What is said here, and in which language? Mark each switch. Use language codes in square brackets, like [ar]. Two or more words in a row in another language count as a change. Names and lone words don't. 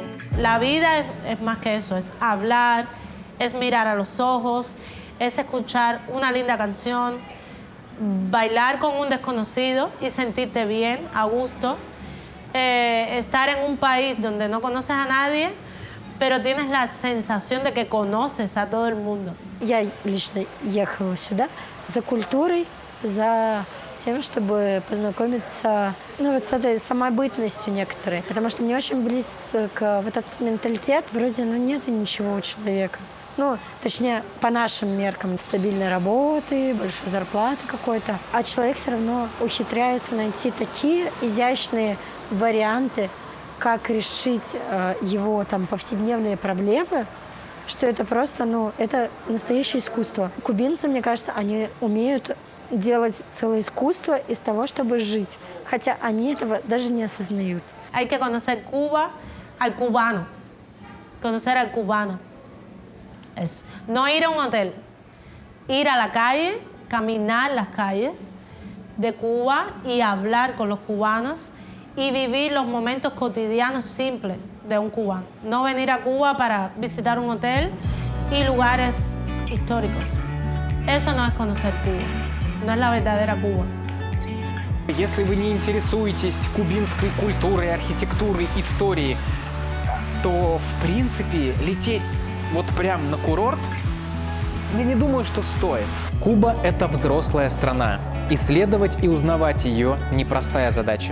[es] La vida es más que eso, es hablar, es mirar a los ojos, es escuchar una linda canción, bailar con un desconocido y sentirte bien, a gusto. Estar en un país donde no conoces a nadie, pero tienes la sensación de que conoces a todo el mundo. [ru] Я лично ехала сюда за культурой, за тем, чтобы познакомиться вот с этой самобытностью некоторой. Потому что мне очень близок вот этот менталитет. Вроде нет ничего у человека. Точнее, по нашим меркам, стабильной работы, большой зарплаты какой-то. А человек все равно ухитряется найти такие изящные варианты, как решить его повседневные проблемы, что это просто, это настоящее искусство. Кубинцы, мне кажется, они умеют делать целое искусство из того, чтобы жить. Хотя они этого даже не осознают. [es] Hay que conocer Cuba al cubano. Conocer al cubano. Eso. No ir a un hotel. Ir a la calle, caminar las calles de Cuba y hablar con los cubanos y vivir los momentos cotidianos simples de un cubano. No venir a Cuba para visitar un hotel y lugares históricos. Eso no es conocer Cuba. No es la verdadera Cuba. [ru] Если вы не интересуетесь кубинской культурой, архитектурой, историей, то, в принципе, лететь вот прям на курорт, я не думаю, что стоит. Куба – это взрослая страна. Исследовать и узнавать ее – непростая задача.